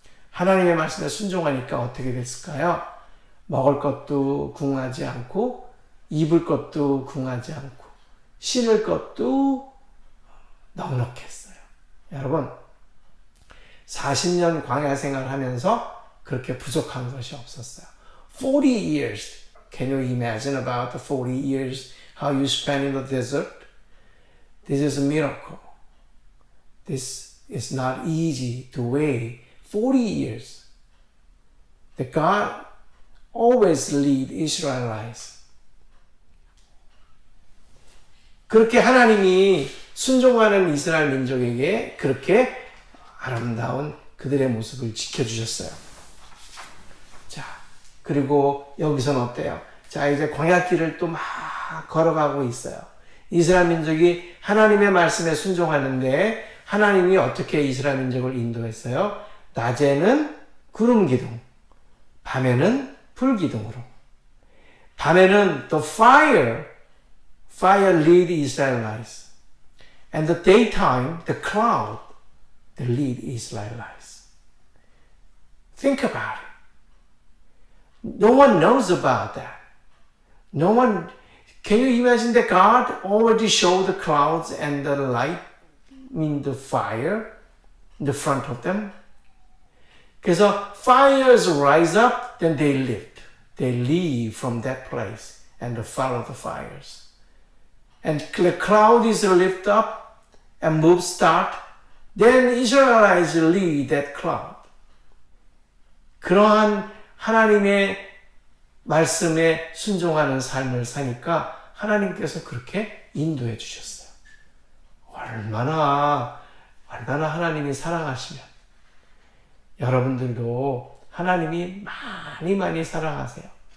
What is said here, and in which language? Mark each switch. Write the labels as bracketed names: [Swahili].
[Korean] 하나님의 말씀에 순종하니까 어떻게 됐을까요? 먹을 것도 궁하지 않고, 입을 것도 궁하지 않고, 신을 것도 넉넉했어요. 여러분, 40년 광야 생활을 하면서 그렇게 부족한 것이 없었어요. [English] 40 years. Can you imagine about the 40 years how you spent in the desert? This is a miracle. This is not easy to wait. 40 years. That God always lead Israelites. [Korean] 그렇게 하나님이 순종하는 이스라엘 민족에게 그렇게 아름다운 그들의 모습을 지켜주셨어요. 자, 그리고 여기서는 어때요? 자, 이제 광야길을 또 막 걸어가고 있어요. 이스라엘 민족이 하나님의 말씀에 순종하는데 하나님이 어떻게 이스라엘 민족을 인도했어요? 낮에는 구름 기둥, 밤에는 불 기둥으로. 밤에는 [English] the fire lead Israelites. And the daytime, the cloud, the lead Israelites. Think about it. No one knows about that. No one, can you imagine that God already showed the clouds and the light, the fire in the front of them? [Korean] 그래서 [English] fires rise up, then they lift. They leave from that place and follow the fires. And the cloud is lift up and move start. Then Israelites lead that cloud. [Korean] 그러한 하나님의 말씀에 순종하는 삶을 사니까 하나님께서 그렇게 인도해 주셨어요. 얼마나 하나님이 사랑하시면 여러분들도 하나님이 많이 사랑하세요.